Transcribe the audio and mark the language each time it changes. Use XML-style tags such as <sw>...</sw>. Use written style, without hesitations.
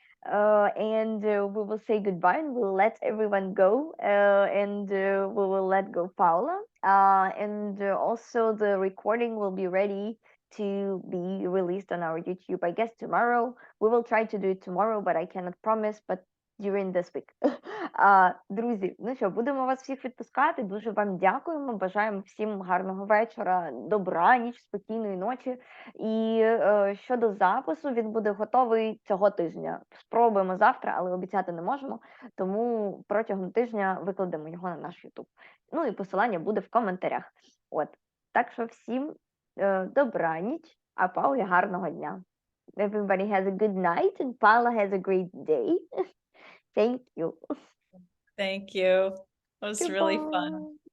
<en>And we will say goodbye and we'll let everyone go. And we will let go Paula. And also the recording will be ready to be released on our YouTube, I guess tomorrow. We will try to do it tomorrow, but I cannot promise. But during this week.</en> <uk>Друзі, ну що, будемо вас всіх відпускати. Дуже вам дякуємо. Бажаємо всім гарного вечора, добраніч, спокійної ночі. І щодо запису, він буде готовий цього тижня. Спробуємо завтра, але обіцяти не можемо. Тому протягом тижня викладемо його на наш YouTube. Ну і посилання буде в коментарях. От. Так що всім добраніч, а Паулі гарного дня.</uk> <en>Everybody has a good night and Paula has a great day. Thank you. Thank you. It was really fun.</en>